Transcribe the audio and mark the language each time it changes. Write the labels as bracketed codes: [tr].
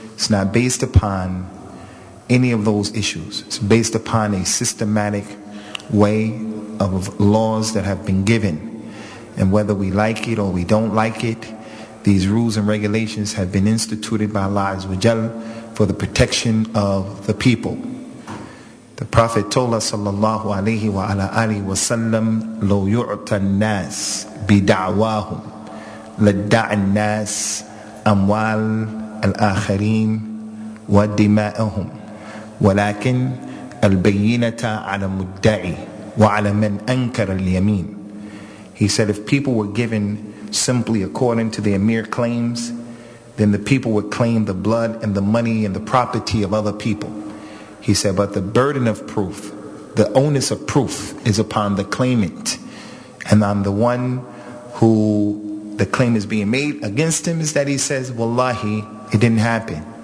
[en] It's not based upon any of those issues. It's based upon a systematic way of laws that have been given, and whether we like it or we don't like it, these rules and regulations have been instituted by Allah Azza wa Jal for the protection of the people. The Prophet told us [ar] sallallahu alayhi wa ala alihi wa sallam, لو يعطى الناس بدعواهم لدعى الناس أموال الآخرين ودماءهم ولكن البينة على مدعي وعلى من أنكر اليمين. [en] He said, if people were given simply according to their mere claims, then the people would claim the blood and the money and the property of other people. He said, but the burden of proof, the onus of proof, is upon the claimant, and on the one who the claim is being made against him is that he says, wallahi, it didn't happen.